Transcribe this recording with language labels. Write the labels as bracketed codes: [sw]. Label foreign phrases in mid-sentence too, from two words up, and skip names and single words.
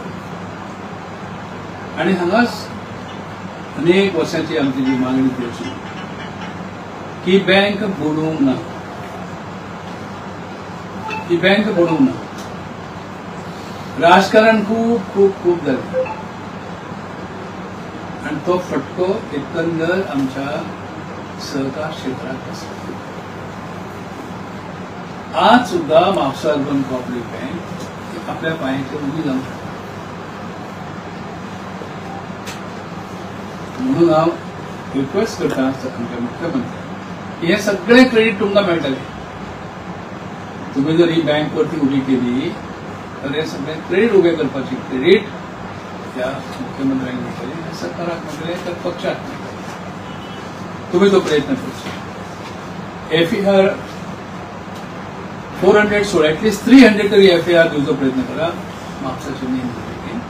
[kok] आणि हांगाच अनेक वर्षांची आमची जी मागणी केली की बँक बुडूंक ना, ही बँक बुडूंक ना. [mr] राजकारण खूप खूप खूप झालं आणि तो फटको एकंदर आमच्या सहकार क्षेत्रात बसला. [kok] आज सुद्धा म्हापसा अर्बन कोऑपरेटिव्ह बँक आपल्या पायाचेर उभी जावंक शकता. म्हणून हांव रिक्वेस्ट करता आमच्या मुख्यमंत्र्यांक की हे सगळे क्रेडिट तुमकां मेळटले. [mr] तुम्ही जर ही बँक वरती उभी केली तर [kok] हे सगळे क्रेडिट उभे करपाची क्रेडिट त्या मुख्यमंत्र्यांनी मेळटले, हे सरकाराक मेळटले, तर पक्षाक मेळटले. तुम्ही तो प्रयत्न करचो. एफईआर 400 सोड, ऍटलिस्ट 300 तरी एफईआर दिवचो प्रयत्न करा म्हापसाच्या मेन बिल्डिंगेन.